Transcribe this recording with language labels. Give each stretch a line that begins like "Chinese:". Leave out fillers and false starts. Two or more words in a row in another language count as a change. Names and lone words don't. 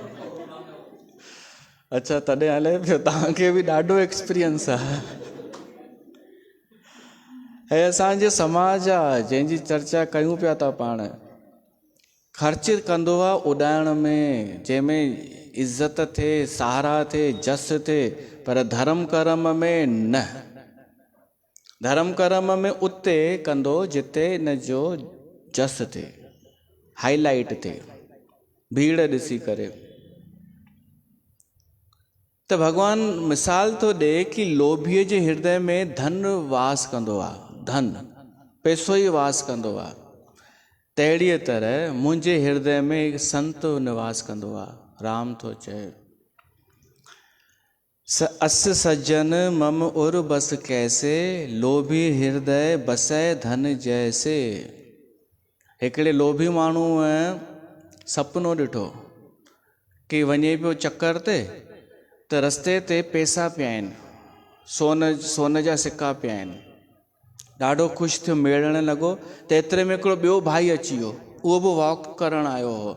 Sindhi: अच्छा, तॾहिं हले पियो, तव्हांखे बि ॾाढो एक्सपीरियंस आहे। हे असांजे समाज आहे जंहिंजी चर्चा कयूं पिया था पाण। ख़र्च कंदो आहे उॾाइण में, जंहिंमें इज़त थिए, सहारा थिए, जस थिए, पर धर्म कर्म में न। धर्म कर्म में उते कंदो जिते इन जो जस थिए, हाईलाइट थिए, भीड़ ॾिसी करे। त भॻवानु मिसाल थो ॾे कि लोभीअ जे हृदय में धन वास कंदो आहे, धन पैसो ई वास कंदो आहे। तहिड़ीअ तरह मुंहिंजे हृदय में हिकु संत निवास कंदो आहे। राम थो चए,
Awadhi: अस सज्जन मम उर बस कैसे, लोभी हृदय बसै धन जैसे।
Sindhi: हिकिड़े लोभी माण्हू सपनो ॾिठो कि वञे पियो चकर ते, त रस्ते ते पैसा पिया आहिनि, सोन जा सिक्का पिया आहिनि। ॾाढो ख़ुशि थियो, मेड़ण लॻो, त एतिरे में हिकिड़ो ॿियो भाई अची वियो, उहो बि वॉक करणु आयो हो।